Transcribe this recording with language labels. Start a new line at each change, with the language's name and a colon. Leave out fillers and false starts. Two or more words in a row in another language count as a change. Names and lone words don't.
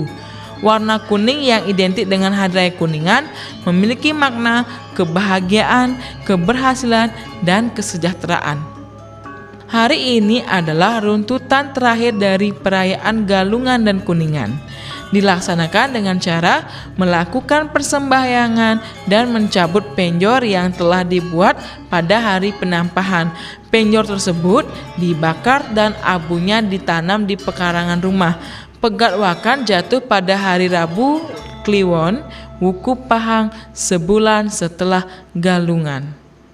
Indonesian: Warna kuning yang identik dengan Hari Raya Kuningan memiliki makna kebahagiaan, keberhasilan, dan kesejahteraan. Hari ini adalah runtutan terakhir dari perayaan Galungan dan Kuningan. Dilaksanakan dengan cara melakukan persembahyangan dan mencabut penjor yang telah dibuat pada hari penampahan. Penjor tersebut dibakar dan abunya ditanam di pekarangan rumah. Pegatwakan jatuh pada hari Rabu Kliwon Wuku Pahang sebulan setelah Galungan.